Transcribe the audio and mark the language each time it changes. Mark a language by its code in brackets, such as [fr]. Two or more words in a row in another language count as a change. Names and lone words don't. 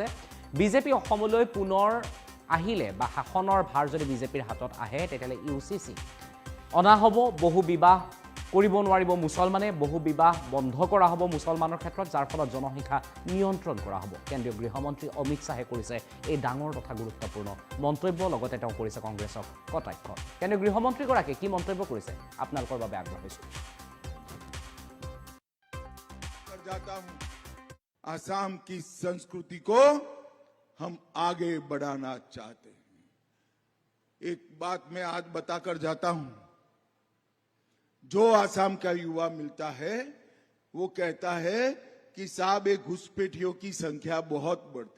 [as] বিজেপি অসমলৈ পুনৰ আহিলে বা শাসনৰ ভাৰ যদি বিজেপিৰ হাতত আহে তেতিয়াহ'লে ইউচিচি অনা হ'ব, বহু বিবাহ কৰিব নোৱাৰিব মুছলমানে, বহু বিবাহ বন্ধ কৰা হ'ব মুছলমানৰ ক্ষেত্ৰত, যাৰ ফলত জনসংখ্যা নিয়ন্ত্ৰণ কৰা হ'ব। কেন্দ্ৰীয় গৃহমন্ত্ৰী অমিত শাহে কৰিছে এই ডাঙৰ তথা গুৰুত্বপূৰ্ণ মন্তব্য, লগতে তেওঁ কৰিছে কংগ্ৰেছক কটাক্ষ। কেন্দ্ৰীয় গৃহমন্ত্ৰীগৰাকীয়ে কি মন্তব্য কৰিছে আপোনালোকৰ বাবে আগ্ৰহিছোঁ। [hi] आसाम की संस्कृति को हम आगे बढ़ाना चाहते हैं। एक बात मैं आज बताकर जाता हूं, जो आसाम का युवा मिलता है वो कहता है कि साहब ये घुसपैठियों की संख्या बहुत बढ़ती।